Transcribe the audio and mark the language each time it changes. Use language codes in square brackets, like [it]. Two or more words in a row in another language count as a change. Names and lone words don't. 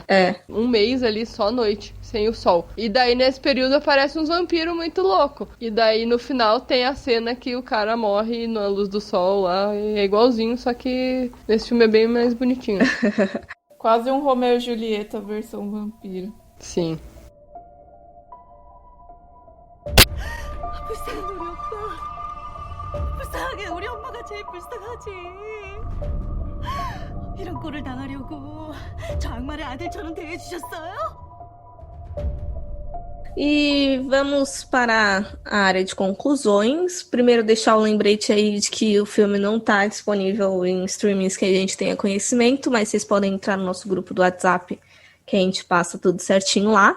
[pt] Um mês ali só noite, sem o sol. E daí nesse período aparece uns vampiros muito louco. E daí no final tem a cena que o cara morre na luz do sol lá. E é igualzinho, só que esse filme é bem mais bonitinho. Quase um Romeo e Julieta versão vampiro. Sim. [ko] 불쌍한 우리 오빠. 불쌍하게 우리 엄마가 제일 불쌍하지. 이런 꼴을 당하려고 저 악마를 아들처럼 대해주셨어요? [pt] E vamos para a área de conclusões. Primeiro, deixar o lembrete aí de que o filme não está disponível em streamings que a gente tenha conhecimento, mas vocês podem entrar no nosso grupo do WhatsApp, que a gente passa tudo certinho lá.